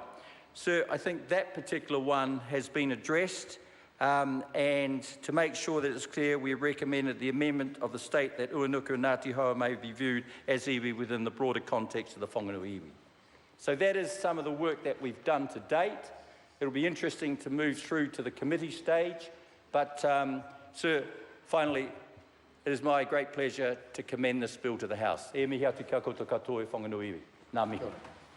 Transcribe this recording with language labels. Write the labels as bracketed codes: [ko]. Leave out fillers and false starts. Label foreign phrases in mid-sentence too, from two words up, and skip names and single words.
[en] Sir, I think that particular one has been addressed, and to make sure that it's clear, we recommended the amendment of the state that Uanuku and Ngāti Hoa may be viewed as iwi within the broader context of the Whanganui iwi. So that is some of the work that we've done to date. It'll be interesting to move through to the committee stage, but sir, finally, it is my great pleasure to commend this bill to the House. [mi] E mihi atu kia koutou katoa e Whanganui iwi. Ngā mihi.